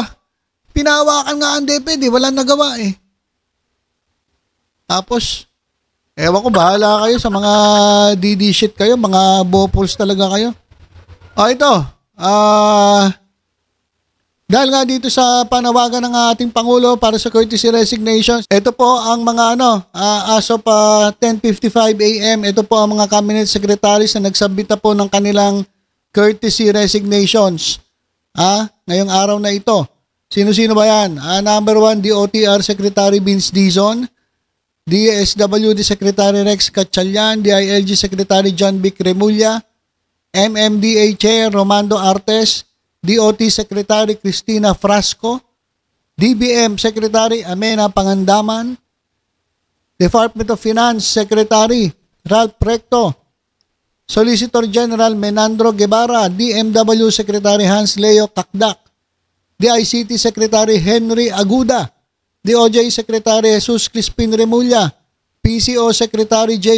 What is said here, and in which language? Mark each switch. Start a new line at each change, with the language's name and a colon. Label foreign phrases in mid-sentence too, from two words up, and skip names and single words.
Filipino: Pinahawakan nga ang DepEd, walang nagawa eh. Tapos, ewan ko, bahala kayo sa mga DD shit kayo, mga bopuls talaga kayo. Ito, dahil nga dito sa panawagan ng ating Pangulo para sa
English: courtesy resignations,
Filipino: ito po ang mga
English: as of 10:55 a.m.,
Filipino: ito po ang mga
English: cabinet secretaries
Filipino: na nagsubmit na po ng kanilang
English: courtesy resignations.
Filipino: Ngayong araw na ito. Sino-sino ba yan?
English: Number 1, DOTR Secretary Vince Dizon, DSWD Secretary Rex Gatchalian, DILG Secretary John Vic Remulla, MMDA Chair Romando Artes, DOT Secretary Cristina Frasco, DBM Secretary Amena Pangandaman, Department of Finance Secretary Ralph Recto, Solicitor General Menandro Guevara, DMW Secretary Hans Leo Kakdak, DICT Secretary Henry Aguda, DOJ Secretary Jesus Crispin Remulla, PCO Secretary J.